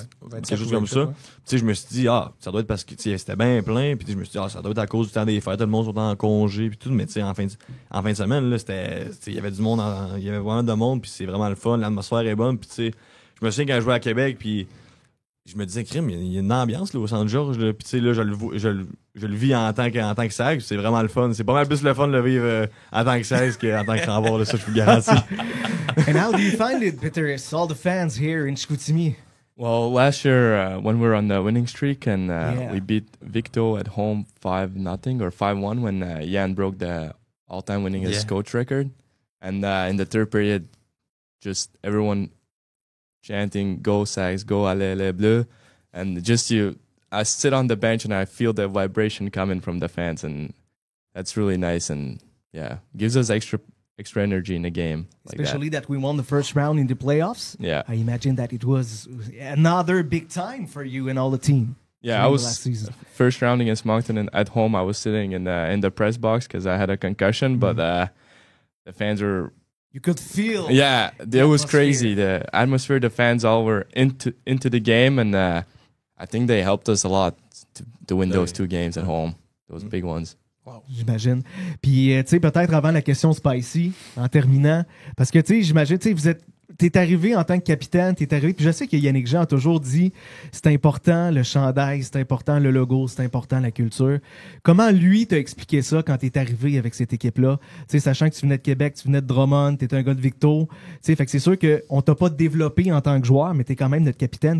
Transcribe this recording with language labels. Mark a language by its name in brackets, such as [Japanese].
[French] Quelque chose comme ça. Tu sais, je me suis dit, ça doit être parce que, c'était bien plein, puis je me suis dit, ça doit être à cause du temps des fêtes, tout le monde sont en congé, puis tout, mais tu sais, en fin de semaine, là, il y avait du monde, il y avait vraiment de monde, puis c'est vraiment le fun, l'atmosphère est bonne, puis tu sais, je me souviens quand je jouais à Québec, puis je me disais, crime, il y a une ambiance, là, au Centre-Georges, là, puis tu sais, là, je le vis en tant que Sag, c'est vraiment le fun. C'est pas mal plus le fun de le vivre en tant que Sag qu'en tant que Rambord, là, ça, je vous le garantis. [English] And how do you find it, Pétéris, all the fans here in Chicoutimi? Well, last year when we were on the winning streak and we beat Victo at home 5-0 or 5-1 when Jan broke the all-time winningest coach record. And in the third period, just everyone chanting, go Sags, go [French] Allez Bleu. [English] And just I sit on the bench and I feel the vibration coming from the fans, and that's really nice and gives us extra energy in the game. Especially that we won the first round in the playoffs. Yeah, I imagine that it was another big time for you and all the team. Yeah, I was first round against Moncton, and at home I was sitting in the press box because I had a concussion, but the fans were. You could feel. Yeah, it was crazy. The atmosphere, the fans all were into the game, and I think they helped us a lot to win those 2 games at home. Those big ones. [French] J'imagine. Puis, tu sais, peut-être avant la question spicy, en terminant, parce que, tu sais, j'imagine, tu sais, t'es arrivé en tant que capitaine, puis je sais que Yannick Jean a toujours dit c'est important le chandail, c'est important le logo, c'est important la culture. Comment lui t'a expliqué ça quand t'es arrivé avec cette équipe-là? Tu sais, sachant que tu venais de Québec, tu venais de Drummond, t'es un gars de Victo, tu sais, fait que c'est sûr qu'on t'a pas développé en tant que joueur, mais t'es quand même notre capitaine.